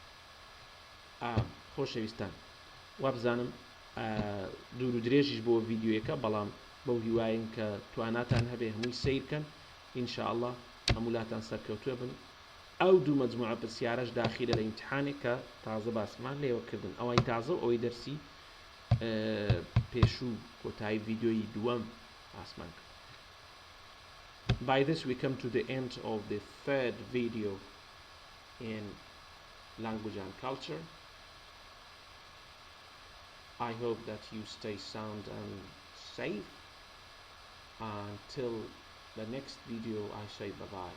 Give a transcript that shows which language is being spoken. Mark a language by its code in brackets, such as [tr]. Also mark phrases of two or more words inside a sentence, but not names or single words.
[ckb] خۆشەویستان وابزانم دوور و درێژیش بۆ ڤیدیۆیەکە بەڵام بەو هیواین کە تواناتان هەبێ هەمووی سیرکەن ئینشاءالله هەمولاتان سەرکەوتووە بن. ئەو دوو مەجموعە پرسیارەش داخیرە لە ئیمتحانێک کە تازە باسمان لێوەکردن ئەوەی تازە ئەوەی دەرسی پێشوو کۆتایی ڤیدیۆی دووەم باسمان کرد. [en] By this we come to the end of the third video in language and culture. I hope that you stay sound and safe. Until the next video, I say bye-bye.